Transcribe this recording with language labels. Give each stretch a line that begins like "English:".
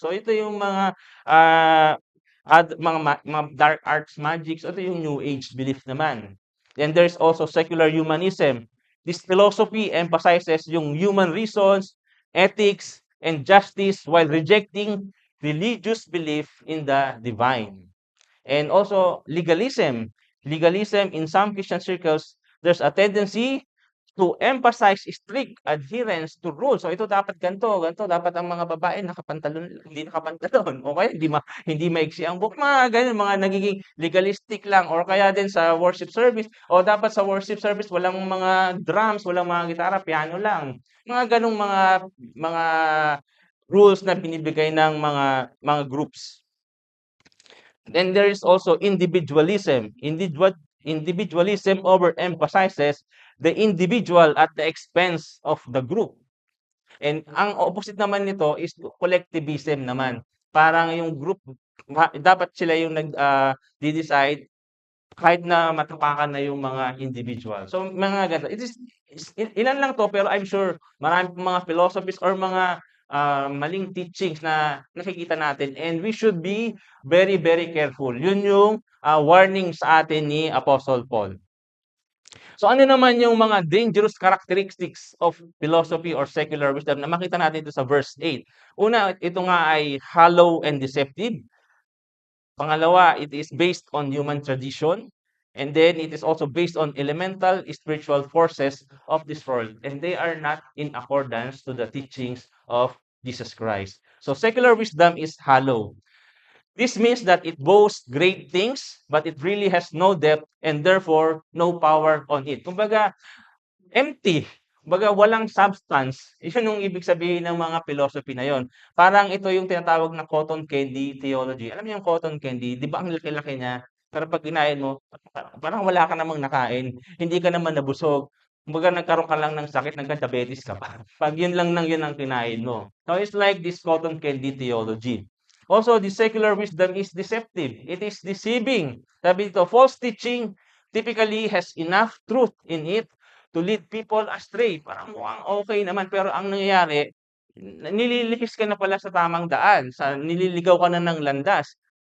Filipino: So ito yung mga ah, mga dark arts magics. Ito yung New Age belief naman.
English: Then there's also secular humanism. This philosophy emphasizes yung human reasons, ethics, and justice while rejecting religious belief in the divine. And also legalism. Legalism in some Christian circles, there's a tendency to emphasize strict adherence to rules.
Filipino: So ito dapat ganito, ganito dapat ang mga babae nakapantalon, hindi nakapantalon. O kaya hindi maiksi ang buhok, mga ganun, mga nagiging legalistic lang. Or kaya din sa worship service, o dapat sa worship service walang mga drums, walang mga gitara, piano lang. Mga ganung mga rules na binibigay ng mga groups.
English: Then there is also individualism. Individualism overemphasizes the individual at the expense of the group.
Filipino: And ang opposite naman nito is collectivism naman. Parang yung group, dapat sila yung decide kahit na matapakan na yung mga individual. So mga ganito. Ilan lang 'to, pero I'm sure marami pang mga philosophies or mga, maling teachings na nakikita natin,
English: and we should be very, very careful.
Filipino: Yun yung, warning sa atin ni Apostle Paul. So ano naman yung mga
English: dangerous characteristics of philosophy or secular wisdom
Filipino: na makita natin dito sa verse 8. Una, ito nga ay
English: hollow and deceptive. Pangalawa, it is based on human tradition. And then it is also based on elemental spiritual forces of this world. And they are not in accordance to the teachings of Jesus Christ. So secular wisdom is hollow. This means that it boasts great things, but it really has no depth and therefore no power on it.
Filipino: Kumbaga, empty. Kumbaga walang substance. Yun yung ibig sabihin ng mga philosophy na yon. Parang ito yung tinatawag na cotton candy theology. Alam niyo yung cotton candy, 'di ba ang laki-laki niya, pero 'pag kinain mo, parang wala ka namang nakain, hindi ka naman nabusog. Kumbaga nagkaroon ka lang ng sakit, nagka-diabetes ka pa. 'Pag yun lang ng yun ang kinain mo.
English: So it's like this cotton candy theology. Also, the secular wisdom is deceptive. It is deceiving.
Filipino: Sabi dito,
English: false teaching typically has enough truth in it to lead people astray.
Filipino: Parang mukhang okay naman, pero ang nangyayari, nililihis ka na pala sa tamang daan, nililigaw ka na ng landas.